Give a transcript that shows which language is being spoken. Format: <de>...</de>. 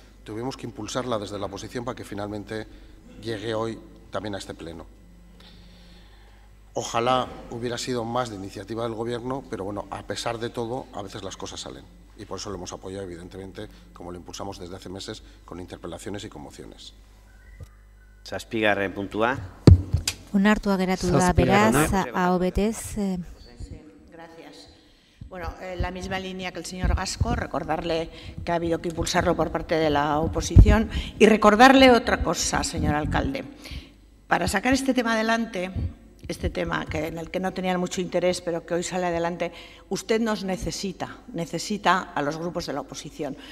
<es>Tuvimos que impulsarla desde la oposición para que finalmente llegue hoy también a este pleno. Ojalá hubiera sido más de iniciativa del Gobierno, pero bueno, a pesar de todo, a veces las cosas salen. Y por eso lo hemos apoyado, evidentemente, como lo impulsamos desde hace meses, con interpelaciones y con mociones.</es> <eu>7. puntua. Onartua geratu da, beraz, aho betez.</eu> <es>Gracias. Bueno, en la misma línea que el señor Gasco, recordarle que ha habido que impulsarlo por parte de la oposición y recordarle otra cosa, señor alcalde. Para sacar este tema adelante, este tema en el que no tenían mucho interés, pero que hoy sale adelante, usted nos necesita a los grupos de la oposición.</es>